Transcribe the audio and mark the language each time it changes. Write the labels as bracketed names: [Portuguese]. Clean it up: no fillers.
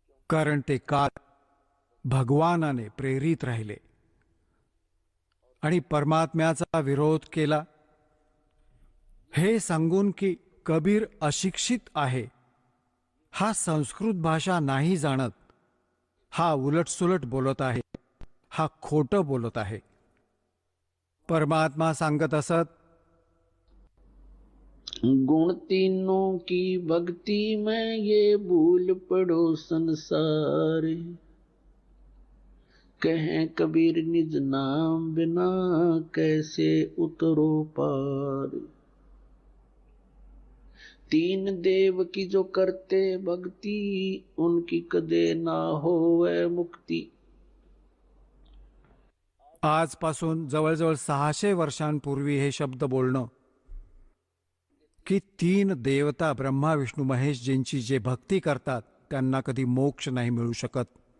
[Marathi] कारण ते काल भगवानाने प्रेरित राहिले आणि परमात्म्याचा विरोध केला हे सांगून की कबीर अशिक्षित आहे, हा संस्कृत भाषा नाही जाणत, हा उलटसुलट बोलत आहे, हा खोटं बोलत आहे. परमात्मा सांगत असत, [Hindi] गुण तीनों की भक्ति में ये भूल पड़ो संसार, कहें कबीर निज नाम बिना कैसे उतरो पार. तीन देव की जो करते भक्ति, उनकी कदे ना होवे मुक्ति. [Marathi] आजपासून जवळजवळ 600 वर्षांपूर्वी हे शब्द बोलणं की 3 देवता ब्रह्मा विष्णू महेशजींची जे भक्ती करतात त्यांना कधी मोक्ष नाही मिळू शकत.